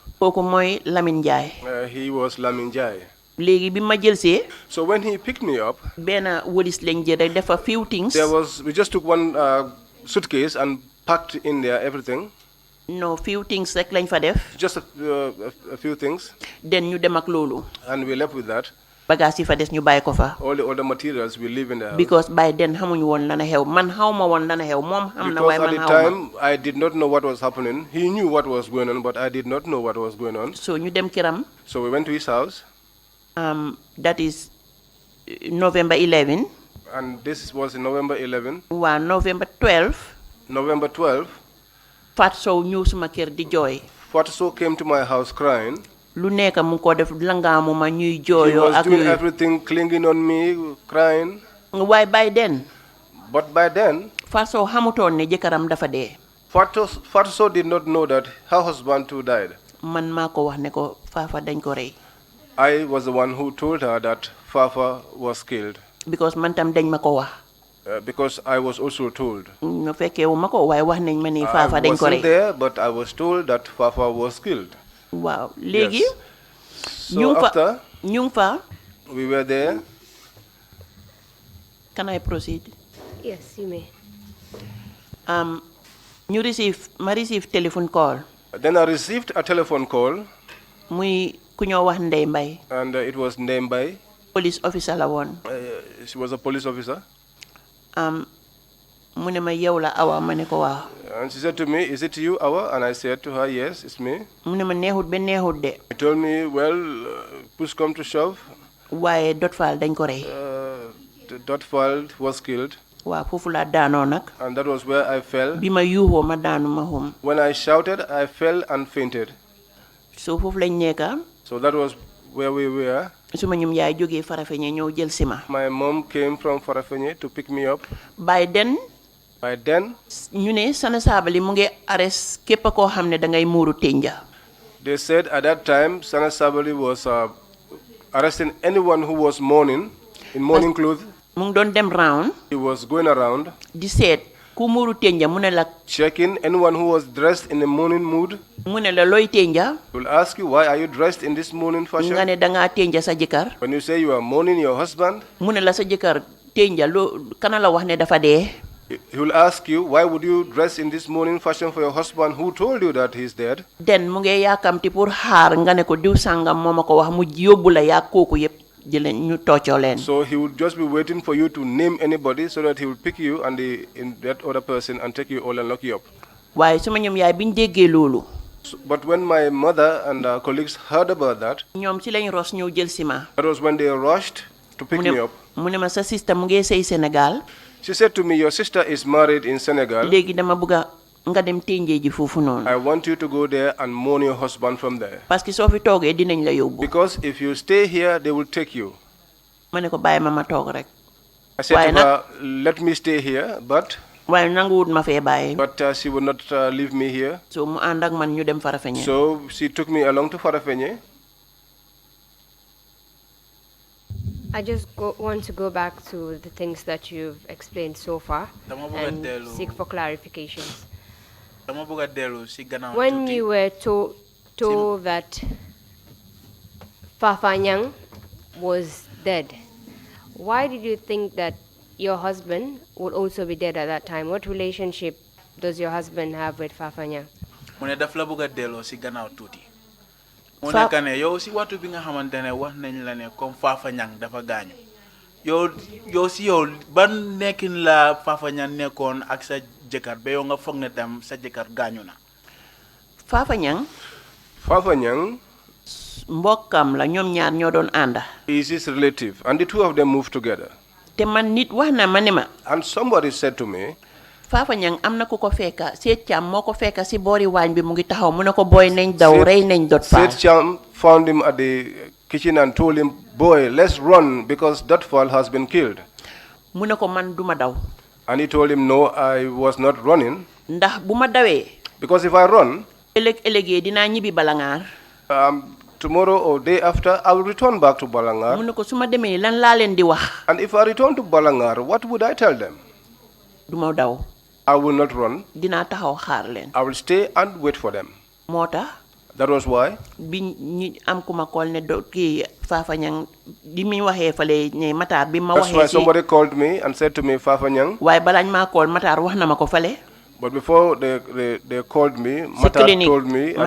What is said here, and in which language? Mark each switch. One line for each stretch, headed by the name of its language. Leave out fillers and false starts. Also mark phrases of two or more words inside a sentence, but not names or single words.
Wolof: Kooku mooy Lamine Ndiaye.
English: He was Lamine Ndiaye.
Wolof: Léegi bi ma jël see.
English: So when he picked me up.
Wolof: benn wëlis lañ jël rek def
English: a few things. We just took one suitcase and packed in there everything.
Wolof: No,
English: few things
Wolof: rek lañ fa def.
English: Just a few things.
Wolof: Then ñu dem ak loolu.
English: And we left with that.
Wolof: Bagage yi fa des ñu bàyyi ko fa.
English: All the other materials we leave in the house. Because by then
Wolof: xamuñu woon lana xew man xaw ma woon lana xew moom xam na waaye man xaw ma.
English: Because at the time I did not know what was happening. He knew what was going on, but I did not know what was going on.
Wolof: So ñu dem këram.
English: So we went to his house. That is November 11. And this was in November 11.
Wolof: Waaw November 12.
English: November 12.
Wolof: Fat Sow ñëw suma kër di jooy.
English: Fat Sow came to my house crying.
Wolof: Lu nekk mu ko def langaamu ma ñuy jooyoo.
English: He was doing everything, clinging on me, crying. Why by then? But by then.
Wolof: Fat Sow xamutoon ne jëkkëram dafa dee.
English: Fat Sow did not know that her husband too died.
Wolof: Man maa ko wax ne ko Fafa dañ ko rey.
English: I was the one who told her that Fafa was killed.
Wolof: Because man tam dañ ma ko wax.
English: Because I was also told.
Wolof: No fekkee wu ma ko waaye wax nañ ma ni Fafa dañ ko rey.
English: I wasn't there, but I was told that Fafa was killed.
Wolof: Wow. Léegi.
English: So after.
Wolof: ñu fa.
English: We were there. Can I proceed? Yes, you may. Ma receive telephone call. Then I received a telephone call.
Wolof: Muy ku ñoo wax Ndey Mbay.
English: And it was Ndey Mbay. Police officer
Wolof: la woon.
English: She was a police officer.
Wolof: Mu ne ma yow la Awa ma ne ko waaw.
English: And she said to me, is it you, Awa? And I said to her, yes, it's me.
Wolof: Mu ne ma neexut ba neexut de.
English: He told me, well, push come to shove.
Wolof: Waaye Dot Fall dañ ko rey.
English: Dot Fall was killed.
Wolof: Waaw foofu laa daanoo nag.
English: And that was where I fell.
Wolof: Bi ma yuuxoo ma daanu ma hum.
English: When I shouted, I fell and fainted.
Wolof: So foofu lañ nekka.
English: So that was where we were.
Wolof: Suma ñum yaay jógee Farafenni ñëw jël si ma.
English: My mom came from Farafenni to pick me up. By then By then,
Wolof: ñu ne Sana Sabally mu ngi arrest képp koo xam ne da ngay muuru tenja.
English: They said at that time Sana Sabally was arresting anyone who was mourning in mourning clothes.
Wolof: Mu ngi doon dem round.
English: He was going around.
Wolof: Di seet ku muuru tenja mu ne la.
English: Checking anyone who was dressed in a mourning mood.
Wolof: Mu ne la looy tenja.
English: He will ask you, why are you dressed in this mourning fashion?
Wolof: Nga ne dangaa tenja sa jëkkër.
English: When you say you are mourning your husband.
Wolof: Mu ne la sa jëkkër tenja loo kana la wax ne dafa dee.
English: He will ask you, why would you dress in this mourning fashion for your husband who told you that he's dead?
Wolof: Den mu ngi yaakamti pour xaar nga ne ko diw sangam moo ma ko wax mu yóbbu la yaa kooku yëpp jëleen ñu toccoo leen.
English: So he would just be waiting for you to name anybody so that he will pick you and that other person and take you all and lock you up.
Wolof: Waaye suma ñoom yaay biñ déggee loolu.
English: But when my mother and colleagues heard about that,
Wolof: ñoom ci lañ ros ñëw jël si ma.
English: That was when they rushed to pick me up.
Wolof: Mu ne ma sa sister mu ngi sëy Sénégal.
English: She said to me, your sister is married in Senegal.
Wolof: Léegi dama bëgg nga dem tenjee ji foofu noonu.
English: I want you to go there and mourn your husband from there.
French: Parce que
Wolof: soo fi toogee dinañ la yóbbu.
English: Because if you stay here, they will take you.
Wolof: Ma ne ko bàyyi ma toog rek.
English: I said to her, let me stay here, but.
Wolof: Waaye nanguwut ma fee bàyyi.
English: But she would not leave me here.
Wolof: So mu ànd ak man ñu dem Farafenni.
English: So she took me along to Farafenni. I just want to go back to the things that you've explained so far and seek for clarifications. When you were told that Fafa Nyang was dead, why did you think that your husband would also be dead at that time? What relationship does your husband have with Fafa Nyang?
Wolof: mu nekk ne yow si waxtu bi nga xamante ne wax nañ la ne comme Fafa Nyang dafa gaañu yow si yow ban nekkin la Fafa Nyang nekkoon ak sa jëkkër ba yow nga foog ne tam sa jëkkër gaañu na. Fafa Nyang mbokkam la ñoom ñaar ñoo doon ànda.
English: He is his relative and the two of them moved together.
Wolof: Te man nit wax na ma ne ma.
English: And somebody said to me,
Wolof: Fafa Nyang am na ku ko fekka Seet Cham moo ko fekka si boori waañ bi mu ngi taxaw mu ne ko boy nañ daw rey nañ Dot Fall.
English: Seet Cham found him at the kitchen and told him, boy, let's run because Dot Fall has been killed.
Wolof: Mu ne ko man duma daw.
English: And he told him, no, I was not running.
Wolof: Ndax bu ma dawee.
English: Because if I run,
Wolof: ëllëgee dinaa ñibbi Balangar.
English: Tomorrow or day after, I will return back to Balangar.
Wolof: Mu ne ko su ma demee lan laa leen di wax.
English: And if I return to Balangar, what would I tell them?
Wolof: Duma daw.
English: I will not run.
Wolof: Dinaa taxaw xaar leen.
English: I will stay and wait for them.
Wolof: Moo tax.
English: That was why.
Wolof: Bi ñi am ku ma call ne kii Fafa Nyang di mi waxee fale ne Matar bi ma waxee.
English: That's why somebody called me and said to me, Fafa Nyang.
Wolof: Waaye balaañ maa call Matar wax na ma ko fale.
English: But before they called me, Matar told me at the clinic.